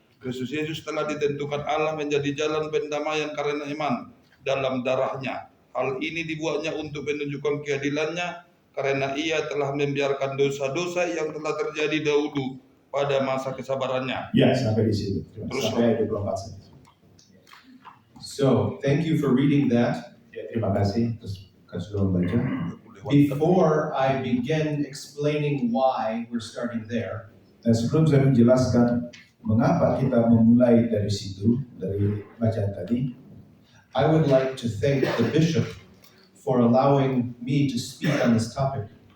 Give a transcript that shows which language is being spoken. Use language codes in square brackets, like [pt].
[id] Kristus Yesus telah ditentukan Allah menjadi jalan pendamaian karena iman dalam darahnya. Hal ini dibuatnya untuk menunjukkan keadilannya, karena ia telah membiarkan dosa-dosa yang telah terjadi dahulu pada masa kesabarannya. Ya, sampai di sini. Sampai 24 saja. [en] So, thank you for reading that. [id] Ya, terima kasih sudah membaca. [en] Before I begin explaining why we're starting there, [id] Dan sebelum saya menjelaskan mengapa kita memulai dari situ, dari bacaan tadi, [en] I would like to thank the bishop for allowing me to speak on this topic.